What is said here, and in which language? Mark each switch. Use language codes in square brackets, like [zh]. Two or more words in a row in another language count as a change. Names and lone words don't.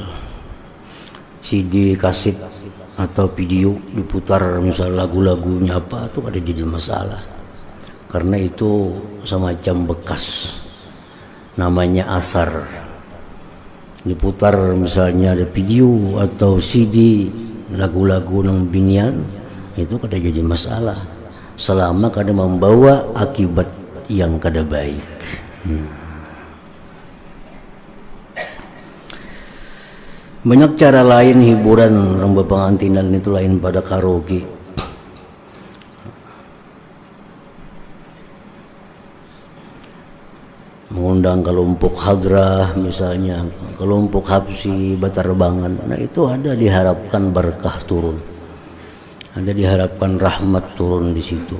[id] CD kaset atau video diputar, misal lagu-lagunya apa, itu kada jadi masalah, karena itu semacam bekas, namanya asar. Diputar misalnya ada video atau CD lagu-lagu [bjn] nang binian, [id] itu kada jadi masalah selama kada membawa akibat yang kada baik. Banyak cara lain hiburan orang berpengantinan itu lain pada karaoke. Mengundang kelompok hadrah misalnya, kelompok habsi, batarbangan. Nah itu ada diharapkan berkah turun, ada diharapkan rahmat turun di situ.